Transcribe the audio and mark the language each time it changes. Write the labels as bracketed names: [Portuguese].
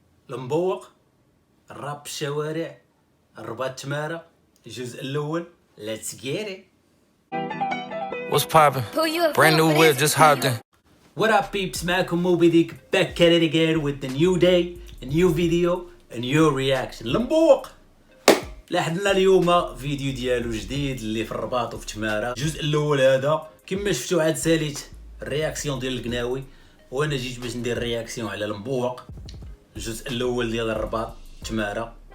[Arabic] المبوق، الراب بالشوارع، الرباط تمارة، الجزء الأول. [English] Let's get it. What's poppin'? Brand new whip, just hopped in. What up peeps, [Arabic] معكم [English] Moby Dick back at it again with the new day, a new video, a new reaction. [Arabic] المبوق لاحظنا اليوم فيديو ديالو جديد اللي في الرباط وفي تمارة. الجزء الأول هذا كما شفتوا عاد ساليت الرياكسيون ديال القناوي، وانا جيت باش ندير رياكسيون على المبوق الجزء الأول ديال الرباط تمارة.